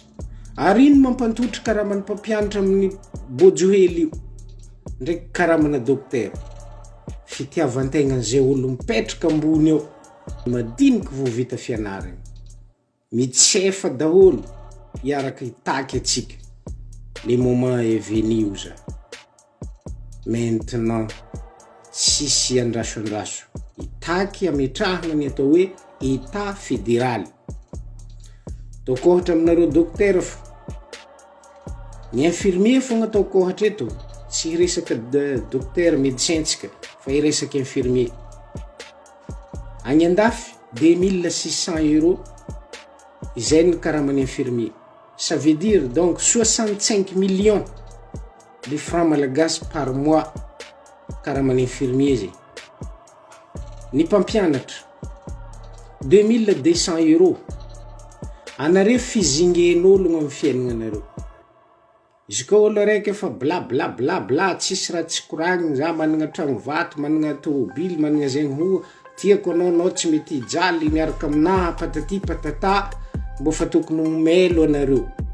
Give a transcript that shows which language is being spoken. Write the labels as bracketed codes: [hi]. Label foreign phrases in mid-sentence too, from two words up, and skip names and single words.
[mg] Ary ino mampantotry karaman'ny mpampianatra amin'ny bojohely io ndraiky karamana docteur? Fitiavantegna zay olo mipetraka ambony eo madiniky vo vita fianarana, mitsefa daholo iaraka itaky atsika [fr] le moment est venu [mg] za. Maintenant sisy andrasoandraso, itaky ametrahagna ny atao hoe [fr] état fédéral. [mg] Ataoko ohatra aminareo docteur fa ny infirmier fogna ataoko ohatra eto, tsy resaka [fr] docteur médecin [mg] tsika fa iresaka infirmier. Agny andafy 2600 € izay ny karaman'ny infirmier. [fr] Ça veut dire donc 65 millions de francs malagasy par mois [mg] karaman'ny infirmier zay. Ny mpampianatra 2200 €. Anareo fizingen'ologno amin'ny fiaignanareo. Izy koa olo raiky efa bla bla bla bla, tsisy raha tsy koragniny, za managna tragno vato, managna tômôbily, managna zegny ho, tiako anao tsy mety hijaly miaraka aminaha [fr] patati patata, [mg] mbo fa tokony homelo anareo.